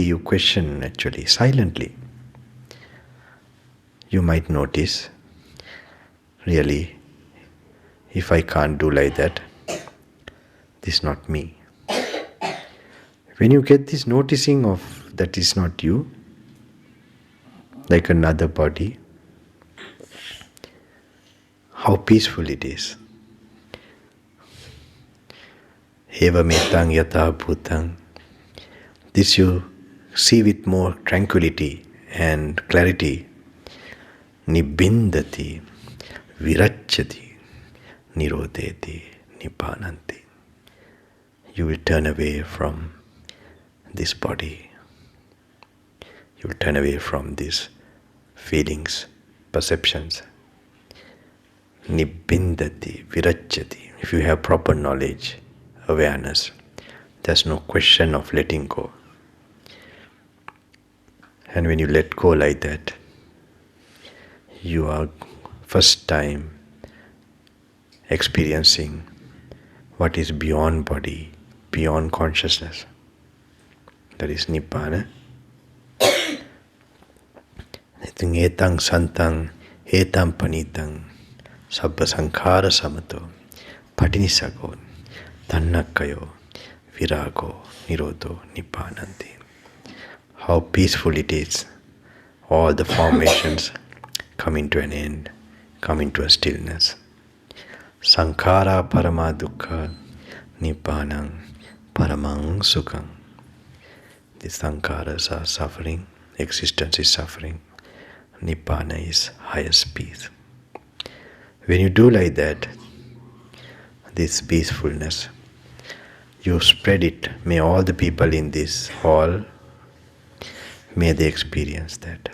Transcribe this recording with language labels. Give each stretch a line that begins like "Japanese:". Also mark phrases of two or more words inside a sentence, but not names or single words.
English: You question actually, silently. You might notice, really, if I can't do like that, this is not me. When you get this noticing of that is not you, like another body, how peaceful it is.
Pali: Eva metang yata bhutang.
English: This you see with more tranquility and clarity.
Pali: Nibbindati, viracchati, nirodeti, nibbananti.
English: You will turn away from this body. You will turn away from these feelings, perceptions.
Pali: Nibbindati, viracchati.
English: if you have proper knowledge, awareness, there's no question of letting go. And when you let go like that, you are first time experiencing what is beyond body, beyond consciousness. That is Nibbana.
Pali: Itin etang santang etam panitang sabba sankhara samato patinisago tannakkayo virago nirodho nibbananti.
English: How peaceful it is. All the formations come into an end, come into a stillness.
Pali: Sankhara parama dukkha nibbanang paramang sukham.
English: The sankharas are suffering, existence is suffering. Nibbana is highest peace. When you do like that, this peacefulness, you spread it. May all the people in this hall, may they experience that.